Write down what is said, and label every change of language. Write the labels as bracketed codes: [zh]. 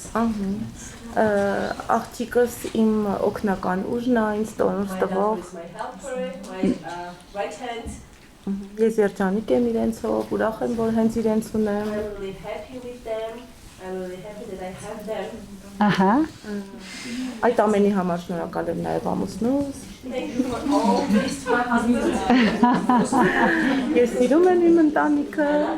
[hy] Ահա։ Աղջիկս իմ օգնական ուժն է, ինձ տոնուս [en] My [hy] տվող։ [en] helper is my helper, my right hand. [hy] Ես երջանիկ եմ իրենցով, ուրախ եմ, որ հենց իրենց ունեմ։ [en] I'm really happy with them. I'm really happy that I have them. Uh-huh. [hy] Այդ ամենի համար շնորհակալ եմ նաև ամուսնուս։ [en] Thank you for all this to my husband. [hy] Ես սիրում եմ իմ ընտանիքը։